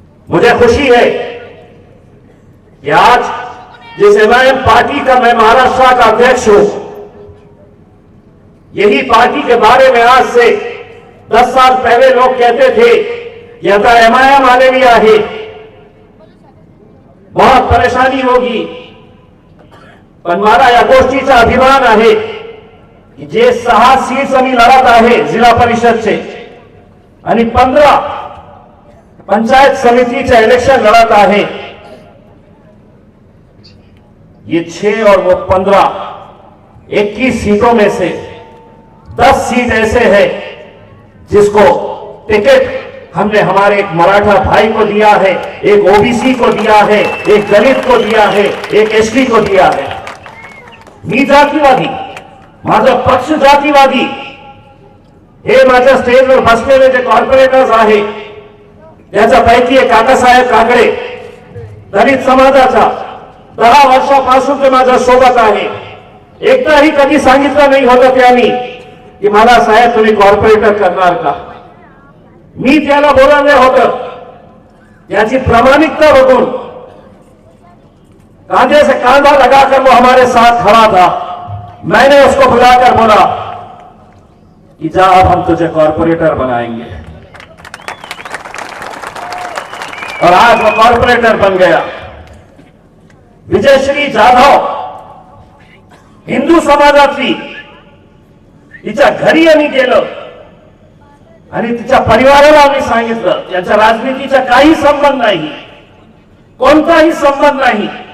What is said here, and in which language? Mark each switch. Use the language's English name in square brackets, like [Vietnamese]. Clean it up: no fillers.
[Hindi] मुझे खुशी है कि आज जिस एमआईएम पार्टी का मैं महाराष्ट्र का अध्यक्ष हूं, यही पार्टी के बारे में आज से 10 साल पहले लोग कहते थे कि [Marathi] आता एमआईएम आलेली आहे, [Hindi] बहुत परेशानी होगी। [Marathi] पण मला या गोष्टीचा अभिमान आहे की जे 6 सीट्स आम्ही लढत आहे जिल्हा परिषदचे आणि 15 पंचायत समितीचे इलेक्शन लढत आहे। [Hindi] ये 6 और वो 15, 21 सीटों में से 10 सीट ऐसे है जिसको टिकट हमने हमारे एक मराठा भाई को दिया है, एक ओबीसी को दिया है, एक दलित को दिया है, एक एसटी को दिया है। [Marathi] मी जातीवादी, माझा पक्ष जातीवादी, हे माझ्या स्टेजवर बसलेले जे कॉर्पोरेटर्स आहे त्याच्यापैकी एक काकासाहेब काकडे दलित समाजाचा 10 वर्षापासून ते माझ्या सोबत आहे। एकदाही कधी सांगितलं नाही होतं त्यांनी की मला साहेब तुम्ही कॉर्पोरेटर करणार का। मी त्याला बोलावलं होतं, त्याची प्रामाणिकता बघून [Hindi] कांधे से कांधा लगाकर वो हमारे साथ खड़ा था। मैंने उसको बुलाकर बोला कि जा अब हम तुझे कॉर्पोरेटर बनाएंगे, और आज वो कॉर्पोरेटर बन गया। [Marathi] विजयश्री जाधव हिंदू समाजातली, तिच्या घरी आम्ही गेलो आणि तिच्या परिवाराला आम्ही सांगितलं त्याच्या राजनीतीचा काही संबंध नाही, कोणताही संबंध नाही।